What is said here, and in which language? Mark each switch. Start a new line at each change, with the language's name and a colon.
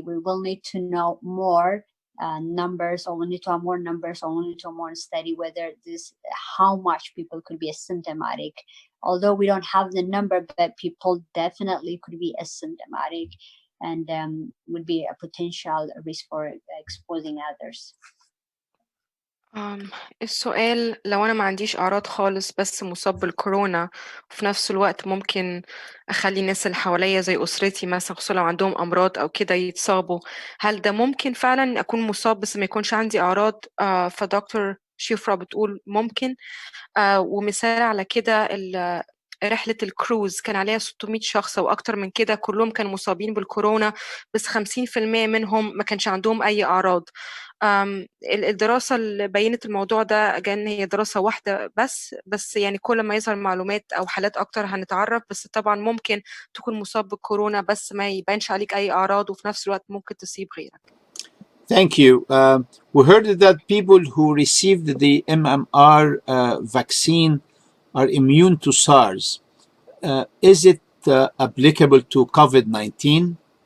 English: We will need to know more numbers, or we need to have more numbers, or we need to have more study whether how much people could be asymptomatic. Although we don't have the number, but people definitely could be asymptomatic and would be a potential risk for exposing others.
Arabic: السؤال، لو أنا ما عنديش أعراض خالص بس مصاب بالكورونا، وفي نفس الوقت ممكن أخلي الناس اللي حواليا زي أسرتي مثلا، خصوصا لو عندهم أمراض أو كده يتصابوا، هل ده ممكن فعلا أكون مصاب بس ما يكونش عندي أعراض؟ فدكتور شيفرا بتقول ممكن. ومثال على كده رحلة الكروز كان عليها 600 شخص وأكتر من كده، كلهم كانوا مصابين بالكورونا، بس 50% منهم ما كانش عندهم أي أعراض. الدراسة اللي بينت الموضوع ده كان هي دراسة واحدة بس يعني كل ما يظهر معلومات أو حالات أكتر هنتعرف. بس طبعا ممكن تكون مصاب بالكورونا بس ما يبانش عليك أي أعراض، وفي نفس الوقت ممكن تصيب غيرك.
English: Thank you. We heard that people who received the MMR vaccine are immune to SARS. Is it applicable to COVID-19?